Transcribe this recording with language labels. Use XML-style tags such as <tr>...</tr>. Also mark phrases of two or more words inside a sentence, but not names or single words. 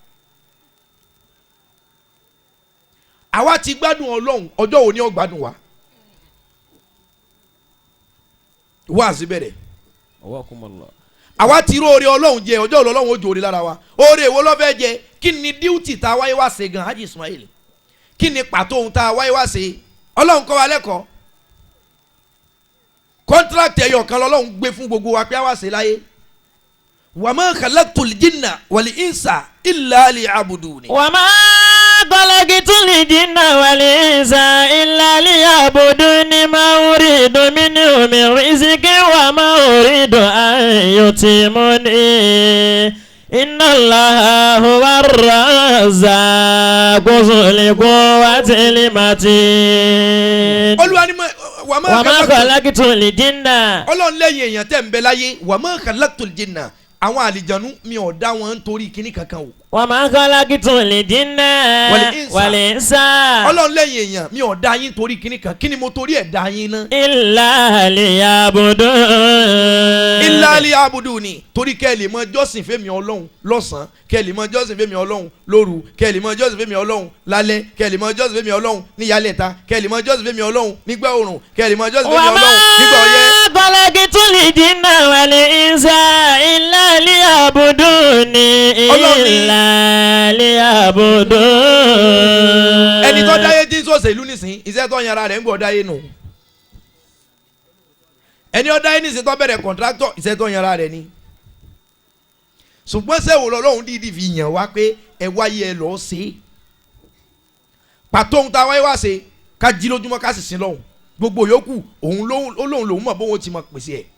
<yo>àwa ti gbádùn ọlọ́run ọjọ́ wo ni ó gbádùn wa wá sí bẹ̀rẹ̀ àwa ti rú oore ọlọ́run jẹ ọjọ́ ọlọ́run ó jò oore lára wa oore èwo ló fẹ́ jẹ kí ni díútì tá a wáyé wá ṣe gan Haji Ismail kí ni pàtó ohun tá a wáyé wá ṣe ọlọ́run kọ́ wa lẹ́kọ̀ọ́ kọ́ńtírákì ẹ̀yọ̀ kan lọ́lọ́run gbé fún gbogbo wa pé a wá ṣe láyé</yo> <ar>وما خلقت الجن والإنس إلا ليعبدون. وما خلقت الجن والإنس إلا ليعبدون ما أريد منهم من رزق وما أريد أن يطعمون. إن الله هو الرزاق ذو القوة المتين.</ar> <yo>olúwa ni</yo> <ar>وما خلقت الجن.</ar> <yo>ọlọ́run lẹ́yìn èèyàn tẹ̀ ń bẹ láyé</yo> <ar>وما خلقت الجن</ar> <yo>àwọn àlìjànú mi ò dá wọn nítorí kíní kankan o.</yo> <ar>وما خلقت الجن والإنس.</ar> <yo>ọlọ́run lẹ́yìn èèyàn mi ò dá yín nítorí kíní kan kí ni mo torí ẹ̀ dá yín ná.</yo> <ar>إلا ليعبدون. إلا ليعبدون</ar> <yo>torí kẹ́ ẹ lè mọ jọ́sìn fẹ́mi ọlọ́run lọ́sàn-án kẹ́ ẹ lè mọ jọ́sìn fẹ́mi ọlọ́run lóru kẹ́ ẹ lè mọ jọ́sìn fẹ́mi ọlọ́run lálẹ́ kẹ́ ẹ lè mọ jọ́sìn fẹ́mi ọlọ́run níyàlẹ́ta kẹ́ ẹ lè mọ jọ́sìn fẹ́mi ọlọ́run nígbà oòrùn kẹ́ ẹ lè mọ jọ́sìn fẹ́mi ọlọ́run nígbà ọyẹ́.</yo> <ar>وما خلقت الجن والإنس إلا ليعبدون إلا ليعبدون.</ar> <yo>ẹni tó dáyé tí ń sọ̀sẹ̀ ìlú nísìn iṣẹ́ tó yanra rẹ̀ ń gbọ́ dáyé nù. ẹni ó dáyé nísìn tó bẹ̀rẹ̀ kọ̀ǹtráktọ̀ iṣẹ́ tó yanra rẹ̀ ni. ṣùgbọ́n sẹ́wọ̀n lọ́lọ́run dídì fi yàn wá pé ẹ wáyé ẹ lọ́ọ́ ṣe é. pàtó ohun tá a wáyé wá ṣe ká jí lójúmọ́ ká sì sin lọ́hùn gbogbo yòókù òun lòun mọ̀ bóun ti mọ̀ pèsè ẹ̀.</yo>